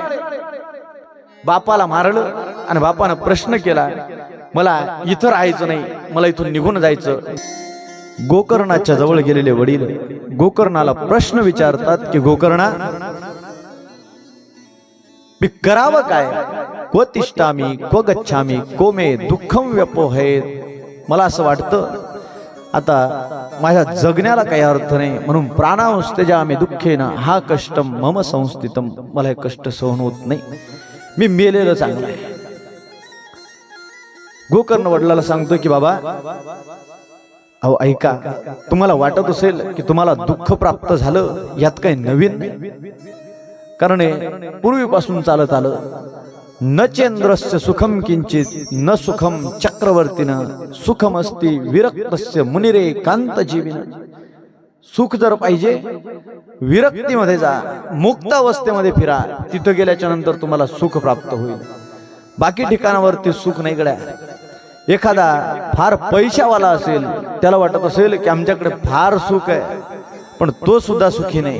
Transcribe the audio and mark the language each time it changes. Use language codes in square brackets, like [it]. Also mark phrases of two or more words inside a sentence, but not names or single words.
[mr] बापाला मारलं आणि बापानं प्रश्न केला, मला इथं राहायचं नाही, मला इथून निघून जायचं. गोकर्णाच्या जवळ गेलेले वडील गोकर्णाला प्रश्न विचारतात की गोकर्णा, मी करावं काय? [sa] क्व तिष्ठामि क्व गच्छामि क्व मे दुःखम व्यपोहेत. [mr] मला असं वाटतं आता माझ्या जगण्याला काही अर्थ नाही, म्हणून [sa] प्राणांस्त्यजामि दुःखेन हा कष्टम मम संस्थितम. [mr] मला हे कष्ट सहन होत नाही, मी मेलेलं चांगलं आहे. गोकर्ण वडिलाला सांगतो की बाबा, अहो ऐका, तुम्हाला वाटत असेल की तुम्हाला दुःख प्राप्त झालं, यात काही नवीन नाही. कारण पूर्वीपासून चालत आलं, [sa] न चेंद्रस्य सुखम किंचित न सुखम चक्रवर्तीनं सुखमस्ती विरक्तस्य मुनिरे कांत जीविन. [mr] सुख जर पाहिजे विरक्तीमध्ये जा, मुक्त अवस्थेमध्ये फिरा, तिथं गेल्याच्या नंतर तुम्हाला सुख प्राप्त होईल. बाकी ठिकाणावरती सुख नाही गड्या. एखादा फार पैशावाला असेल, त्याला वाटत असेल की आमच्याकडे फार सुख आहे, पण तो सुद्धा सुखी नाही.